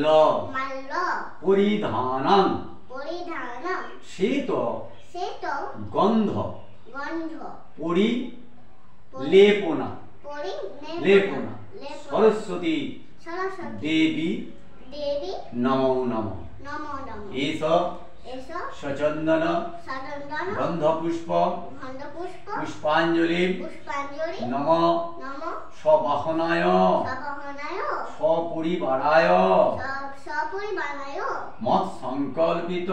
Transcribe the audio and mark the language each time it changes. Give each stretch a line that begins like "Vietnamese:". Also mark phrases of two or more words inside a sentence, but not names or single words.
Sanskrit: মাল্য পরিধানং পরিধানম শ্বেত শ্বেত গন্ধ গন্ধ পরিলেপনা লেপনা সরস্বতী সরস্বতী দেবী দেবী নমো নমঃ নমো নমঃ এষ এস সচন্দন সদন্দন গন্ধ পুষ্প গন্ধ পুষ্প পুষ্পাঞ্জলি পুষ্পাঞ্জলি নম নম সবাহনায় সবহনায় সপরিবারায় সপরিবারায় মৎ সংকল্পিত